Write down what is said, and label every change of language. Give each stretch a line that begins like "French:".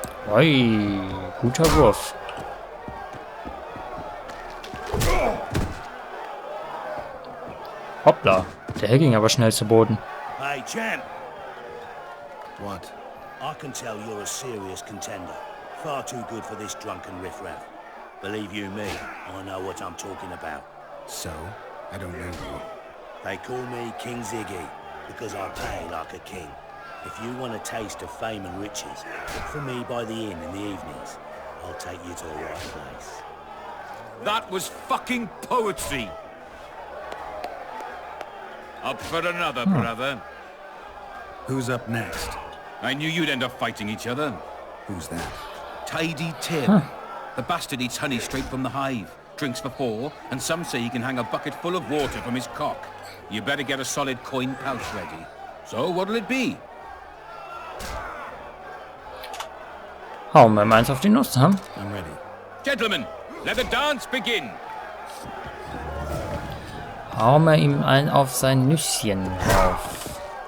German: Oi, guter Wurf. Hoppla. Der ging aber schnell zu Boden.
English: Hey, champ. What? I can tell you're a serious contender. Far too good for this drunken riffraff. Believe you me, I know what I'm talking about. So? I don't know you. They call me King Ziggy because I pay like a king. If you want a taste of fame and riches, look for me by the inn in the evenings. I'll take you to the right place. That was fucking poetry. Up for another, brother. Who's up next? I knew you'd end up fighting each other. Who's that? Tidy Tim. The bastard eats honey straight from the hive, drinks for 4, and some say he can hang a bucket full of water from his cock. You better get a solid coin pouch ready. So what'll it be?
German: Hauen wir mal eins auf die Nuss, hm?
English: I'm ready. Gentlemen, let the dance begin.
German: Hauen wir ihm ein auf sein Nüsschen drauf.